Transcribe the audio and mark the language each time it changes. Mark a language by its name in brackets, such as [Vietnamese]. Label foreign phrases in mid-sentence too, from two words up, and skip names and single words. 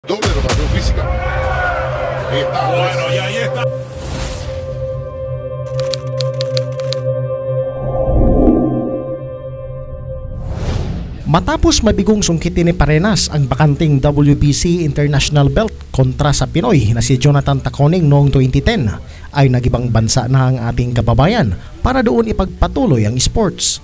[Spanish] Doble de rotación física. Ahí está. Bueno, y ahí está. [Filipino] Matapos mabigong sungkitin ni Parenas ang bakanting WBC International Belt kontra sa Pinoy na si Jonathan Taconing noong 2010, ay nagibang bansa na ang ating kababayan para doon ipagpatuloy ang sports.